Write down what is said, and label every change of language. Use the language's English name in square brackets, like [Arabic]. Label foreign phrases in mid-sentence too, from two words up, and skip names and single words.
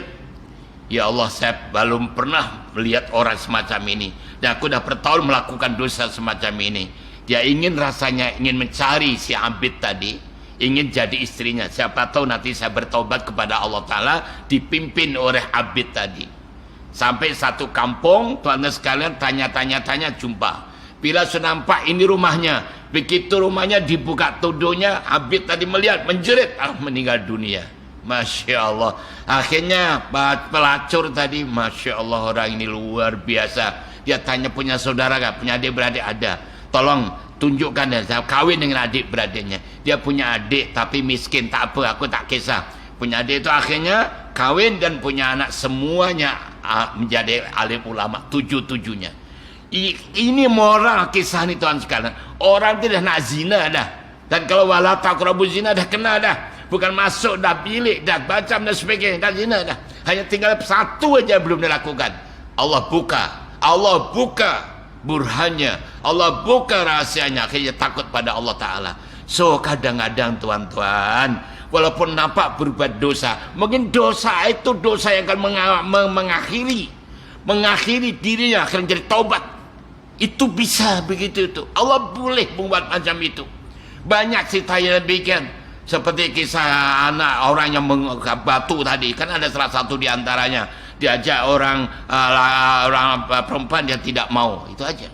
[Malay] Ya Allah, saya belum pernah melihat orang semacam ini, dan aku dah bertahun melakukan dosa semacam ini. Dia rasanya ingin mencari si abid tadi, ingin jadi istrinya. Siapa tahu nanti saya bertobat kepada Allah Ta'ala, dipimpin oleh abid tadi. Sampai satu kampung, tuan-tuan sekalian, tanya-tanya jumpa. Bila sudah nampak ini rumahnya, begitu rumahnya dibuka tudungnya, abid tadi melihat, menjerit, meninggal dunia. [Arabic] ما شاء الله. [Malay] Akhirnya pelacur tadi, [Arabic] ما شاء الله, [Malay] orang ini luar biasa. Dia tanya, punya saudara gak? Punya adik beradik? Ada. Tolong tunjukkan ya, saya kawin dengan adik beradiknya. Dia punya adik tapi miskin, tak apa, aku tak kisah. Punya adik itu akhirnya kawin dan punya anak, semuanya menjadi alim ulama, tujuh-tujuhnya. Ini moral kisah ini tuan sekalian. Orang tidak nak zina dah, dan kalau [Arabic] ولا تقربوا الزنا [Malay] dah kena dah. Bukan masuk dah bilik dah, bacam dan sebagainya, dah zina dah. Hanya tinggal satu aja belum dilakukan. Allah buka burhannya, Allah buka rahasianya, akhirnya takut pada Allah Ta'ala. So kadang-kadang tuan-tuan, walaupun nampak berbuat dosa, mungkin dosa itu dosa yang akan mengakhiri dirinya, akan jadi taubat. Itu bisa begitu itu. Allah boleh membuat macam itu. Banyak cerita yang demikian. Seperti kisah anak orang yang batu tadi, kan ada salah satu di antaranya diajak orang perempuan, dia tidak mau, itu aja.